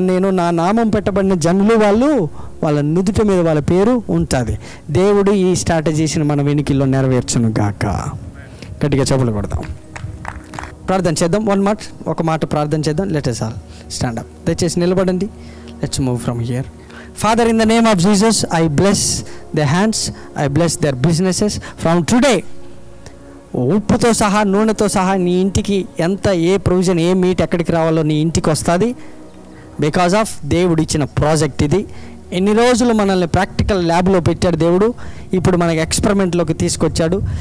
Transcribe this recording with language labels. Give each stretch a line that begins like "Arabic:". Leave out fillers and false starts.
Telugu: నేను నా నామం పెట్టబడిన జనులు వాళ్ళ నుదుట మీద వాళ్ళ పేరు ఉంటుంది. దేవుడు ఈ స్ట్రాటజీస్ని మన వెనుకల్లో నెరవేర్చును గాక. గట్టిగా చెప్పులు కొడదాం, ప్రార్థన చేద్దాం. ఒక మాట ప్రార్థన చేద్దాం.
English: Let us all stand up.
Telugu: దయచేసి నిలబడండి.
English: Let's move from here. Father, in the name of Jesus, I bless their hands, I bless their businesses. From today,
Telugu: ఉప్పుతో సహా నూనెతో సహా నీ ఇంటికి ఎంత ఏ ప్రొవిజన్ ఏ మీట్ ఎక్కడికి రావాలో నీ ఇంటికి వస్తుంది.
English: because of
Telugu: దేవుడు ఇచ్చిన ప్రాజెక్ట్ ఇది. ఎన్ని రోజులు మనల్ని ప్రాక్టికల్ ల్యాబ్లో పెట్టాడు దేవుడు, ఇప్పుడు మనకి ఎక్స్పెరిమెంట్లోకి తీసుకొచ్చాడు.